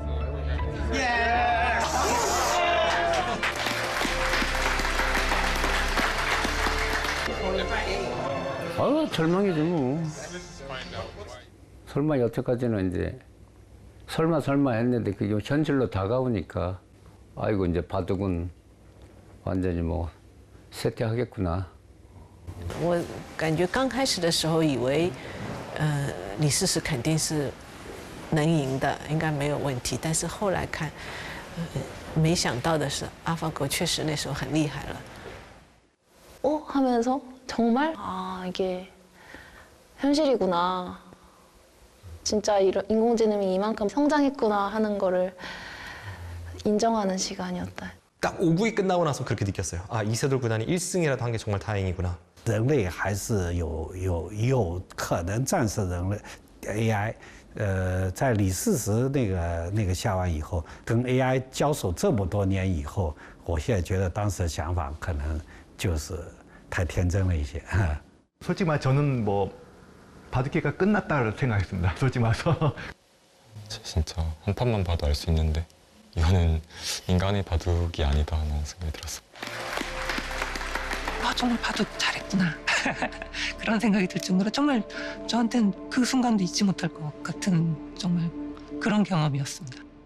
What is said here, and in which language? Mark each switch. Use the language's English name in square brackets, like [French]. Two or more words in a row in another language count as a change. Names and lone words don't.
[Korean] 절망이지 뭐. 설마 여태까지는 이제 설마 했는데 그게 현실로 다가오니까 아이고 이제 바둑은 완전히 뭐 쇠퇴하겠구나. [Chinese] 我感觉刚开始的时候以为，李世石肯定是能赢的，应该没有问题。但是后来看，没想到的是，AlphaGo确实那时候很厉害了。 [Korean] 하면서 정말 아 이게 현실이구나. 진짜 이런 인공지능이 이만큼 성장했구나 하는 거를 인정하는 시간이었다. 딱 5구이 끝나고 나서 그렇게 느꼈어요. 아, 이세돌 구단이 1승이라도 한 게 정말 다행이구나. [Chinese] 人类还是有可能战胜人类 AI。在李世石那个下完以后，跟 AI 交手这么多年以后，我现在觉得当时的想法可能就是太天真了一些。 [Korean] 솔직히 말 저는 뭐 바둑계가 끝났다고 생각했습니다. 솔직히 말해서. 진짜 한 판만 봐도 알 수 있는데 이거는 인간의 바둑이 아니다 하는 생각이 들었어요. 아, 정말 바둑 잘했구나. 그런 생각이 들 정도로 정말 저한테는 그 순간도 잊지 못할 것 같은 정말 그런 경험이었습니다.